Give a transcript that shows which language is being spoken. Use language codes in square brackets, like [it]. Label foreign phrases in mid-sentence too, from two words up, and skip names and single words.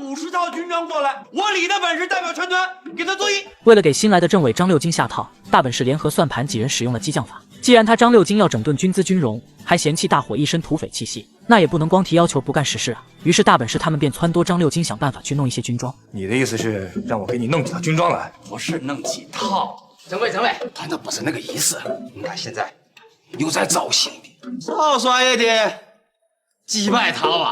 [zh] 套軍裝過來，我李的本事代表全團給他作揖。為了給新來的政委張六京下套，大本氏聯合算盤幾人使用了激將法。既然他張六京要整頓軍資軍容，還嫌棄大夥一身土匪氣息，那也不能光提要求不幹實事啊。於是大本氏他們便撺掇張六京想辦法去弄一些軍裝。你的意思是讓我給你弄幾套軍裝來？不是弄幾套。政委，他那不是那個意思。你看現在又在造新的，少說一點，幾百套啊！